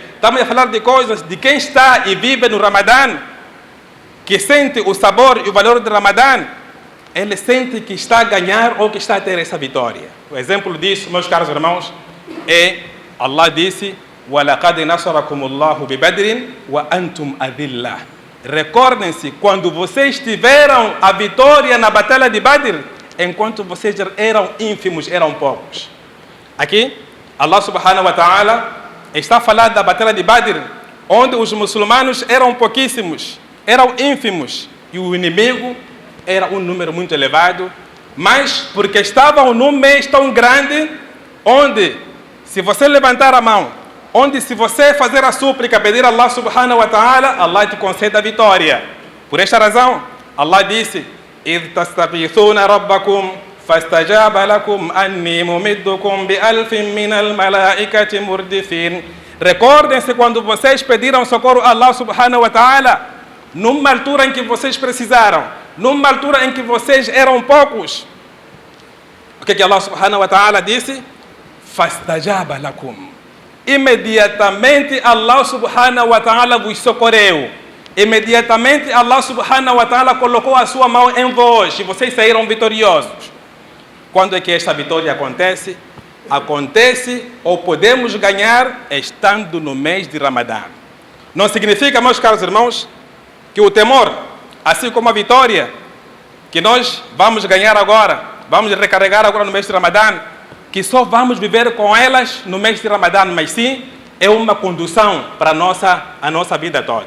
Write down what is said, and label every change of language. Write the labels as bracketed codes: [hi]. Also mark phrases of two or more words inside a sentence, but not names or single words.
[pt] Estamos a falar de coisas de quem está e vive no Ramadã, que sente o sabor e o valor do Ramadã. Ele sente que está a ganhar ou que está a ter essa vitória. O exemplo disso, meus caros irmãos, é Allah disse: [ar] وَلَقَدْ نَصَرَكُمُ اللَّهُ بِبَدْرٍ وَأَنْتُمْ أَذِلَّةٌ. [pt] Recordem-se quando vocês tiveram a vitória na batalha de Badr, enquanto vocês eram ínfimos, eram poucos. Aqui, Allah [ar] سبحانه وتعالى [pt] está falando da batalha de Badr, onde os muçulmanos eram pouquíssimos, eram ínfimos, e o inimigo era um número muito elevado, mas porque estavam num mês tão grande, onde, se você levantar a mão, onde se você fazer a súplica, pedir a Allah [ar] سبحانه وتعالى, [pt] Allah te concede a vitória. Por esta razão, Allah disse: [ar] إِذْ تَسْتَغِيثُونَ رَبَّكُمْ فَاسْتَجَابَ لَكُمْ أَنِّي مُمِدُّكُمْ بِأَلْفٍ مِّنَ الْمَلَائِكَةِ مُرْدِفِينَ. [pt] Recordem-se quando vocês pediram socorro a Allah [ar] سبحانه وتعالى, [pt] numa altura em que vocês precisaram, numa altura em que vocês eram poucos. O que Allah [ar] سبحانه وتعالى [pt] disse? [ar] فَاسْتَجَابَ لَكُمْ. [pt] Imediatamente Allah [ar] سبحانه وتعالى [pt] vos socorreu. Imediatamente Allah [ar] سبحانه وتعالى [pt] colocou a sua mão em vós e vocês saíram vitoriosos. Quando é que esta vitória acontece? Acontece ou podemos ganhar estando no mês de Ramadã. Não significa, meus caros irmãos, que o temor, assim como a vitória que nós vamos ganhar agora, vamos recarregar agora no mês de Ramadã, que só vamos viver com elas no mês de Ramadã, mas sim é uma condução para a nossa vida toda.